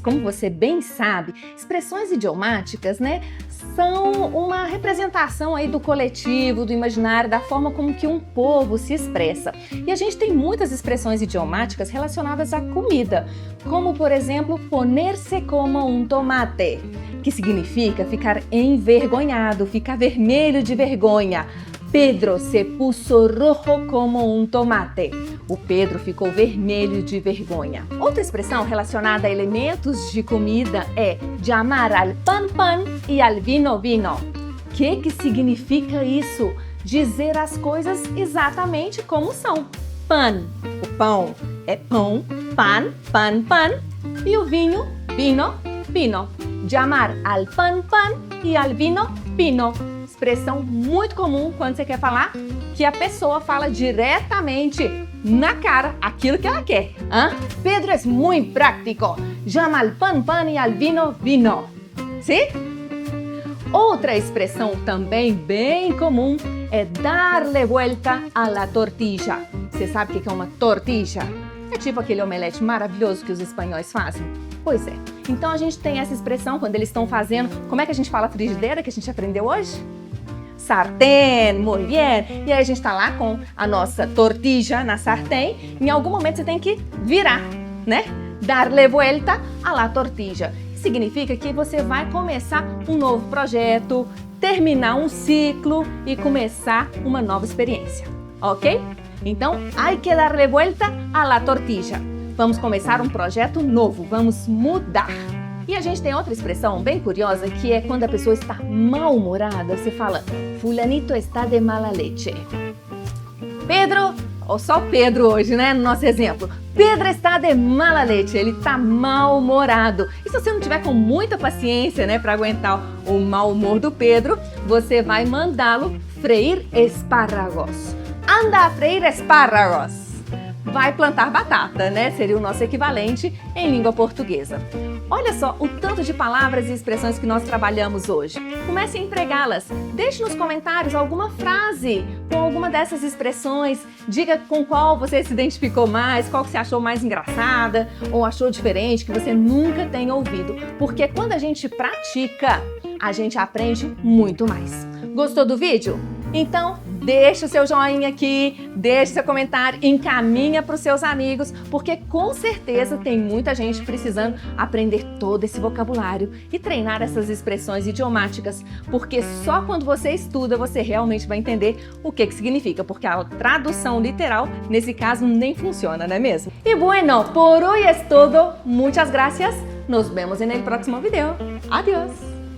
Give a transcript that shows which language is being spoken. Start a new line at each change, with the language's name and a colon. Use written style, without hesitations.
Portuguese: Como você bem sabe, expressões idiomáticas, né, são uma representação aí do coletivo, do imaginário, da forma como que um povo se expressa. E a gente tem muitas expressões idiomáticas relacionadas à comida, como, por exemplo,
Spanish: poner-se como um tomate,
Portuguese: que significa ficar envergonhado, ficar vermelho de vergonha.
Spanish: Pedro se puso rojo como um tomate.
Portuguese: O Pedro ficou vermelho de vergonha. Outra expressão relacionada a elementos de comida é
Spanish: llamar al pan pan e al vino vino.
Portuguese: O que significa isso? Dizer as coisas exatamente como são. Pan, o pão é pão, pan, pan, pan. E o vinho, vino, vino.
Spanish: Llamar al pan pan e al vino vino.
Portuguese: Expressão muito comum quando você quer falar que a pessoa fala diretamente na cara aquilo que ela quer. Pedro é muito prático.
Spanish: Llama al pan pan e al vino vino.
Portuguese: Sim? Outra expressão também bem comum é
Spanish: darle vuelta a la tortilla.
Portuguese: Você sabe o que é uma tortilla? É tipo aquele omelete maravilhoso que os espanhóis fazem? Pois é. Então a gente tem essa expressão quando eles estão fazendo. Como é que a gente fala frigideira que a gente aprendeu hoje?
Spanish: Sartén, muy bien.
Portuguese: E aí a gente tá lá com a nossa tortilla na sartén. Em algum momento você tem que virar, né?
Spanish: Darle vuelta a la tortilla.
Portuguese: Significa que você vai começar um novo projeto, terminar um ciclo e começar uma nova experiência, ok? Então,
Spanish: hay que darle vuelta a la tortilla.
Portuguese: Vamos começar um projeto novo, vamos mudar. E a gente tem outra expressão bem curiosa, que é quando a pessoa está mal-humorada, você fala,
Spanish: fulanito está de mala leche.
Portuguese: Pedro, ou só Pedro hoje, né, no nosso exemplo.
Spanish: Pedro está de mala leche,
Portuguese: ele está mal-humorado. E se você não tiver com muita paciência, né, para aguentar o mau humor do Pedro, você vai mandá-lo
Spanish: freír espárragos. Anda a freír espárragos.
Portuguese: Vai plantar batata, né? Seria o nosso equivalente em língua portuguesa. Olha só o tanto de palavras e expressões que nós trabalhamos hoje. Comece a empregá-las. Deixe nos comentários alguma frase com alguma dessas expressões. Diga com qual você se identificou mais, qual que você achou mais engraçada ou achou diferente, que você nunca tenha ouvido. Porque quando a gente pratica, a gente aprende muito mais. Gostou do vídeo? Então, deixa o seu joinha aqui, deixa seu comentário, encaminha para os seus amigos, porque com certeza tem muita gente precisando aprender todo esse vocabulário e treinar essas expressões idiomáticas, porque só quando você estuda você realmente vai entender o que significa, porque a tradução literal, nesse caso, nem funciona, não é mesmo?
Spanish: E bueno, por hoy es todo. Muchas gracias. Nos vemos en el próximo video. Adiós.